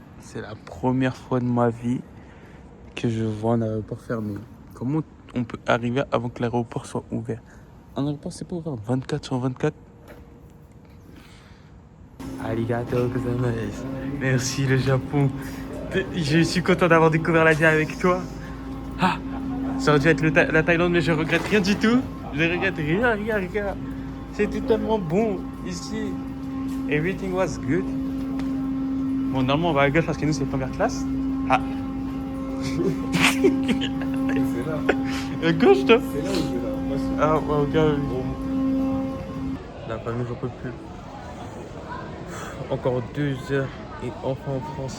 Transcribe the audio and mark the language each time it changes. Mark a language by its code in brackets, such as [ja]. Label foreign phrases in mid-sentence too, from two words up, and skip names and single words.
[fr] C'est la première fois de ma vie que je vois un aéroport fermé. Comment on peut arriver avant que l'aéroport soit ouvert? Un aéroport, c'est pas ouvert 24 sur 24. [ja] ありがとうございます. [fr] Merci le Japon. Je suis content d'avoir découvert l'Asie avec toi. Ah, ça aurait dû être la Thaïlande, mais je regrette rien du tout. Je regrette rien. C'était tellement bon ici. [en] Everything was good. [fr] Bon, normalement on va à gauche parce que nous c'est première classe. Ah. C'est là. À gauche toi? C'est là ou c'est là? Moi, c'est Ah ouais, ok. La famille, j'en peux plus. Encore 2 heures et enfin en France.